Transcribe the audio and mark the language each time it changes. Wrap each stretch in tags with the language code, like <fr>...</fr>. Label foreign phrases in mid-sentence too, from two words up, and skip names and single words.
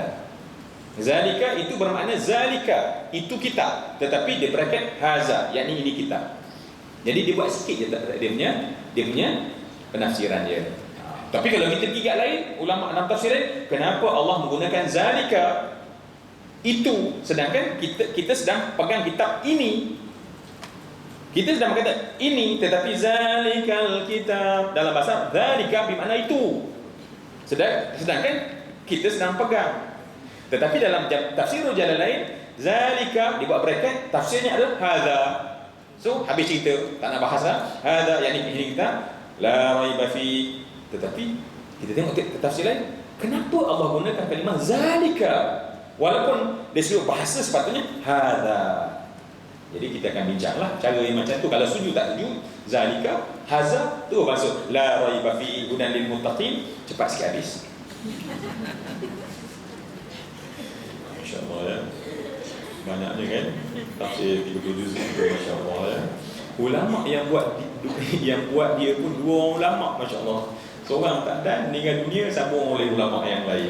<ms>Zalika itu bermakna zalika, itu kitab, tetapi dia bracket haza, yakni ini kitab. Jadi dia buat sikit je dia punya penafsiran dia. Tapi kalau kita pergi kat lain, ulama dalam tafsiran, kenapa Allah menggunakan zalika itu, sedangkan kita sedang pegang kitab ini. Kita sedang berkata ini, tetapi</ms> <ar>ذلك الكتاب</ar> <ms>dalam bahasa zalika bermakna itu. Sedangkan kita sedang pegang. Tetapi dalam tafsirul Jalalain, zalika dibuat bracket, tafsirnya adalah hadza. So habis cerita, tak nak bahas dah. Hadza yakni ini kita</ms> <ar>لا ريب في.</ar> <ms>Tetapi kita tengok tafsir lain, kenapa Allah gunakan kalimah zalika walaupun dia sebut bahasa sepatutnya hadza. Jadi kita akan bincanglah cara yang macam tu. Kalau setuju tak setuju, zalika, hadza tu maksud</ms> <ar>لا ريب في هدى للمتقين,</ar> <ms>cepat sikit habis. Masya-Allah ya. Banyaknya kan tafsir 30 juz itu, masya-Allah ya. Ulama yang buat dia pun dua orang ulama, masya-Allah. Seorang tak dan meninggal dunia, sambung oleh ulama yang lain.</ms>